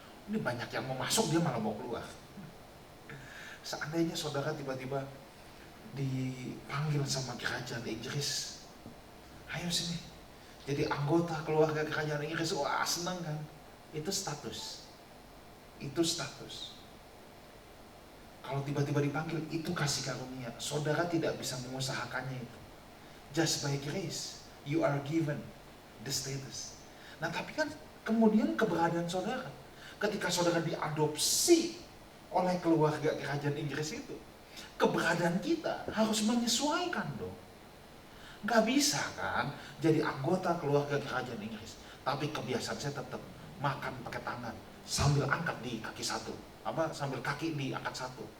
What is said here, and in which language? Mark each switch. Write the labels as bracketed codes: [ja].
[id] Ini banyak yang mau masuk, dia malah mau keluar. Seandainya saudara tiba-tiba dipanggil sama kerajaan Inggris, ayo sini, jadi anggota keluarga kerajaan Inggris, wah senang kan? Itu status. Itu status. Kalau tiba-tiba dipanggil, itu kasih karunia. Saudara tidak bisa mengusahakannya itu. [en] Just by grace, you are given the status. [id] Nah, tapi kan kemudian keberadaan saudara, ketika saudara diadopsi oleh keluarga kerajaan Inggris itu, keberadaan kita harus menyesuaikan dong. Gak bisa kan jadi anggota keluarga kerajaan Inggris, tapi kebiasaan saya tetap makan pakai tangan sambil angkat di kaki satu, sambil kaki diangkat satu.